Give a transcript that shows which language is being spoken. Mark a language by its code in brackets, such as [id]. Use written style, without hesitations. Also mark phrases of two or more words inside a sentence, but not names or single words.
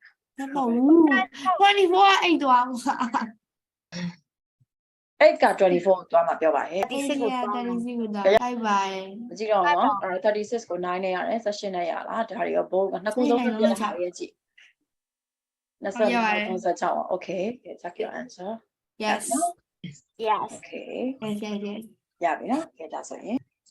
[my] မဟုတ်ဘူး24က8သွားမှာ 8က24ကိုတော့မှာပြောပါဟဲ့ 36ကိုတော့ 36ကိုသွားလိုက်ပါရဲ့ မကြည့်တော့နော်36ကို9နဲ့ရတယ်18နဲ့ရလားဒါတွေရောဘိုးကနှစ်ခုလုံးပြည့်ထားရဲ့ကြည့်25 36 [en] okay check your answer yes yes okay yes yes [my] ရပြီနော်ကဲဒါဆိုရင်